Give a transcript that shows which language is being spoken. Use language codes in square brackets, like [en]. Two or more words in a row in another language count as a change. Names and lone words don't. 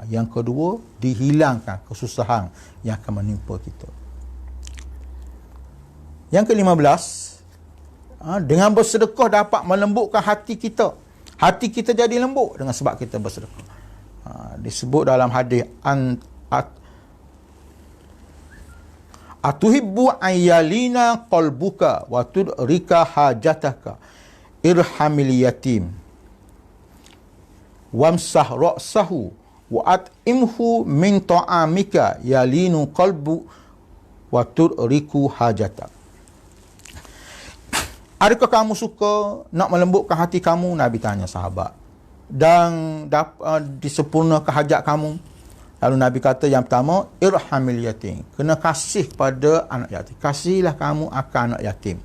[ms] Yang kedua, dihilangkan kesusahan yang akan menimpa kita. Yang ke-15, dengan bersedekah dapat melembutkan hati kita. Hati kita jadi lembut dengan sebab kita bersedekah. Disebut dalam hadis, [ar] أتحب أن يلين قلبك وتدرك حاجتك ارحم اليتيم وامسح رأسه وأطعمه من طعامك يلين قلبك وتدرك حاجتك. [ms] Adakah kamu suka nak melembutkan hati kamu? Nabi tanya sahabat. Dan disempurnakan hajat kamu? Lalu Nabi kata yang pertama, [ar] ارحم اليتيم. [ms] Kena kasih pada anak yatim. Kasihlah kamu akan anak yatim.